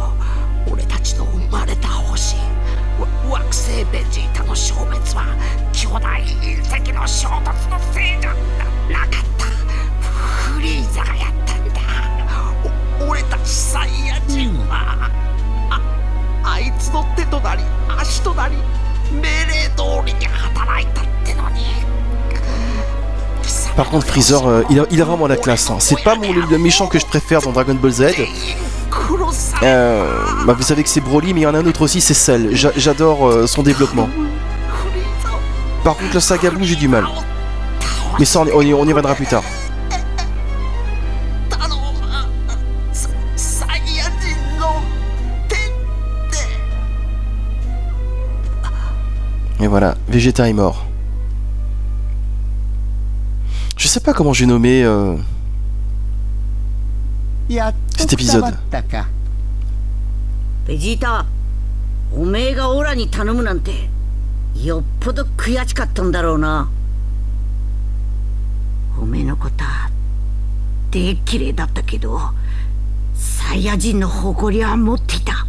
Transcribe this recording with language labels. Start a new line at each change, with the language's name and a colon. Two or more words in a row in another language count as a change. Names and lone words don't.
Japanese: 俺たちの生まれた星惑星ベジータの消滅は巨大隕石の衝突のせいじゃなかった。フリーザがやったんだ。俺たちサイヤ人は、あいつの手となり足となり命令通りに働いたってのに。
French: Par contre, Freezer, il a vraiment la classe. Hein. C'est pas le méchant que je préfère dans Dragon Ball Z. Bah, vous savez que c'est Broly, mais il y en a un autre aussi, c'est Cell. J'adore son développement. Par contre, la saga Blue, j'ai du mal. Mais ça, on y reviendra plus tard. Et voilà, Vegeta est mort. Je sais pas comment j'ai nommé cet épisode.
Japanese: ベジータ、おめえがオラに頼むなんてよっぽど悔しかったんだろうな。おめえのことはでっきれいだったけど、サイヤ人の誇りは持っていた。